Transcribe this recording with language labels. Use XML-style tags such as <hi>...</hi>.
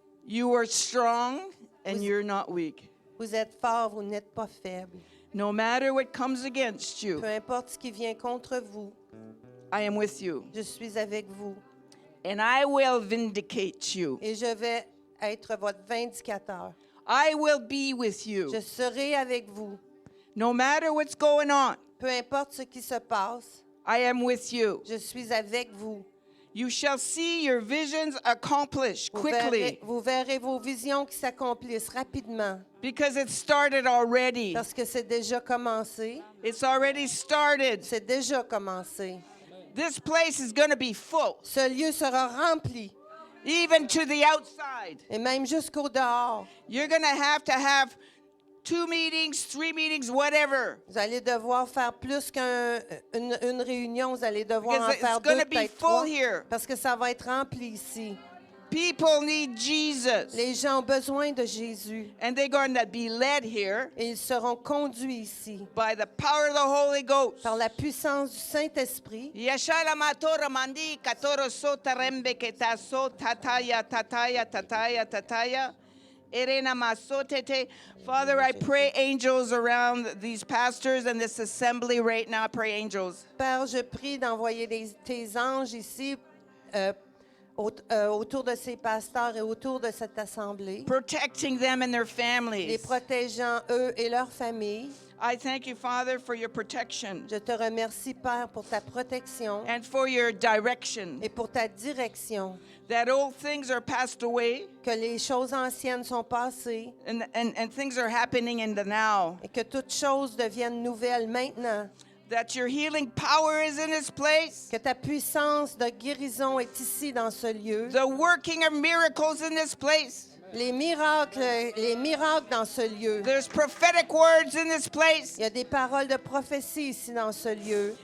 <en>You are strong and you're not weak.</en> <fr>Vous êtes fort, vous n'êtes pas faible.</fr> <en>No matter what comes against you,</en> <fr>Peu importe ce qui vient contre vous,</fr> <en>I am with you.</en> <fr>je suis avec vous.</fr> <en>And I will vindicate you.</en> <fr>Et je vais être votre vindicateur.</fr> <en>I will be with you.</en> <fr>Je serai avec vous.</fr> <en>No matter what's going on,</en> <fr>Peu importe ce qui se passe,</fr> <en>I am with you.</en> <fr>je suis avec vous.</fr> <en>You shall see your visions accomplished</en> <fr>Vous</fr> <en>quickly</en> <fr>vous verrez vos visions qui s'accomplissent rapidement</fr> <en>because it started already.</en> <fr>parce que c'est déjà commencé.</fr> <en>It's already started.</en> <fr>C'est déjà commencé.</fr> <en>This place is going to be full,</en> <fr>Ce lieu sera rempli</fr> <en>even to the outside.</en> <fr>et même jusqu'au dehors.</fr> <en>You're going to have 2 meetings, 3 meetings, whatever.</en> <fr>Vous allez devoir faire plus qu'une réunion. Vous allez devoir</fr> <en>Because</en> <fr>en faire</fr> <en>it's gonna</en> <fr>deux,</fr> <en>be</en> <fr>peut-être</fr> <en>full</en> <fr>trois,</fr> <en>here.</en> <fr>parce que ça va être rempli ici.</fr> <en>People need Jesus.</en> <fr>Les gens ont besoin de Jésus</fr> <en>And they're going to be led here</en> <fr>et ils seront conduits ici</fr> <en>by the power of the Holy Ghost.</en> <fr>par la puissance du Saint-Esprit. Yashala matora mandi katoro sota rembe ketaso tataya tataya tataya tataya. Erena masotete.</fr> <en>Father, I pray angels around these pastors and this assembly right now. I pray angels.</en> <fr>Père, je prie d'envoyer tes anges ici autour de ces pasteurs et autour de cette assemblée,</fr> <en>Protecting them and their</en> <fr>les</fr> <en>families.</en> <fr>protégeant eux et leurs familles.</fr> <en>I thank you, Father, for your protection</en> <fr>Je te remercie, Père, pour ta protection</fr> <en>and for your direction.</en> <fr>et pour ta direction,</fr> <en>That old things are passed away</en> <fr>que les choses anciennes sont passées</fr> <en>and things are happening in the now.</en> <fr>et que toutes choses deviennent nouvelles maintenant,</fr> <en>That your healing power is in this place.</en> <fr>que ta puissance de guérison est ici dans ce lieu,</fr> <en>The working of miracles in this place.</en> <fr>les miracles dans ce lieu.</fr> <en>There's prophetic words in this place.</en> <fr>Il y a des paroles de prophétie ici dans ce lieu.</fr>